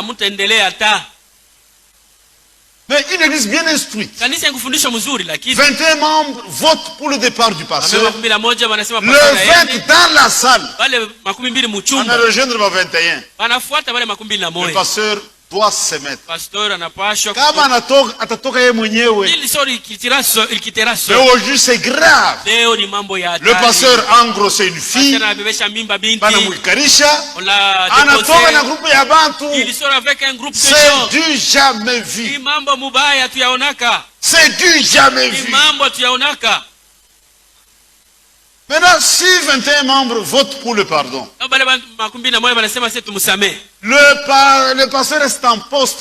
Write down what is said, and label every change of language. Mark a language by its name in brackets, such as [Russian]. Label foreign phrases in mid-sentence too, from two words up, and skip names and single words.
[French] Mais une église bien instruite. 21 membres votent pour le départ du pasteur. Le 20 dans la salle. On a rejoindre le 21. Le pasteur doit se mettre. [Swahili] Kama atatoka yeye mwenyewe. [French] Mais aujourd'hui c'est grave. Le pasteur a engrossé une fille. [Swahili] Banamwikarisha. Anatoka na groupe ya bantu. [French] C'est du jamais vu. C'est du jamais vu. Maintenant, si 21 membres votent pour le pardon, le pasteur reste en poste.